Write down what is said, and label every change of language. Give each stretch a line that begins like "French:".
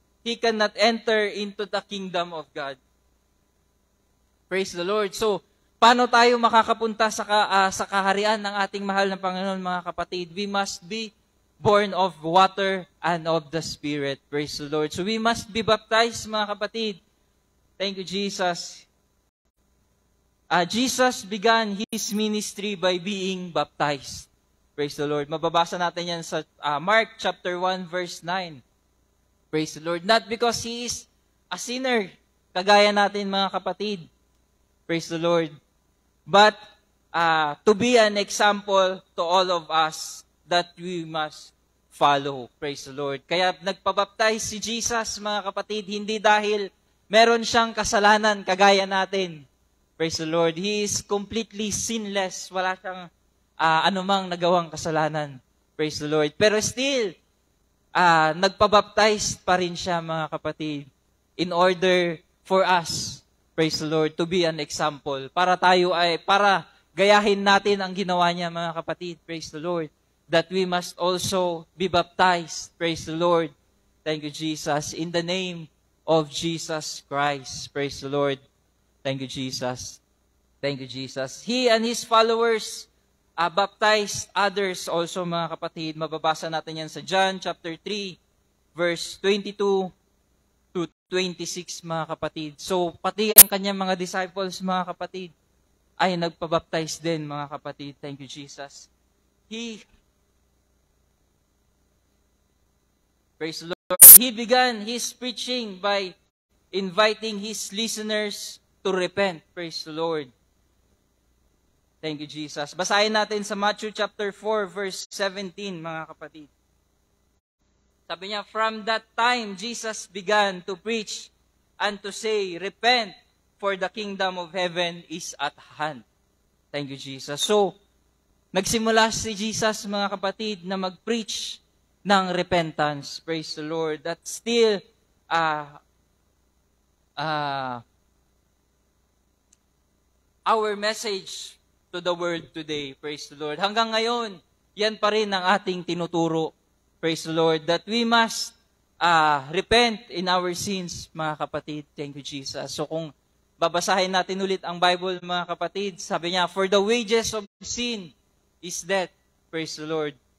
English: he cannot enter into the kingdom of God. Praise the Lord.
Filipino: So, paano tayo makakapunta sa kaharian ng ating mahal na Panginoon, mga kapatid?
English: We must be born of water and of the Spirit. Praise the Lord. So, we must be baptized,
Filipino: mga kapatid.
English: Thank you, Jesus. Jesus began His ministry by being baptized. Praise the Lord.
Filipino: Mababasa natin yan sa Mark chapter 1, verse 9. Praise the Lord.
English: Not because He is a sinner,
Filipino: kagaya natin, mga kapatid.
English: Praise the Lord. But to be an example to all of us that we must follow. Praise the Lord.
Filipino: Kaya nagpabaptize si Jesus, mga kapatid, hindi dahil meron siyang kasalanan kagaya natin.
English: Praise the Lord. He is completely sinless.
Filipino: Wala siyang anumang nagawang kasalanan. Praise the Lord. Pero
English: still,
Filipino: nagpabaptize pa rin siya, mga kapatid,
English: in order for us, praise the Lord, to be an example.
Filipino: Para gayahin natin ang ginawa niya, mga kapatid.
English: Praise the Lord. That we must also be baptized. Praise the Lord. Thank you, Jesus. In the name of Jesus Christ. Praise the Lord. Thank you, Jesus. Thank you, Jesus. He and His followers baptized others also,
Filipino: mga kapatid. Mababasa natin yan sa John chapter 3, verse 22 to 26, mga kapatid. So, pati ang kanyang mga disciples, mga kapatid, ay nagpabaptize din, mga kapatid.
English: Thank you, Jesus. Praise the Lord. He began His preaching by inviting His listeners to repent. Praise the Lord. Thank you, Jesus.
Filipino: Basahin natin sa Matthew chapter 4, verse 17, mga kapatid. Sabi niya,
English: from that time, Jesus began to preach and to say, repent, for the kingdom of heaven is at hand. Thank you, Jesus.
Filipino: So, nagsimula si Jesus, mga kapatid, na mag-preach ng repentance.
English: Praise the Lord. That still, our message to the world today. Praise the Lord.
Filipino: Hanggang ngayon, yan pa rin ang ating tinuturo.
English: Praise the Lord. That we must repent in our sins,
Filipino: mga kapatid.
English: Thank you, Jesus. So
Filipino: kung babasahin natin ulit ang
English: Bible,
Filipino: mga kapatid, sabi niya,
English: for the wages of sin is death. Praise the Lord.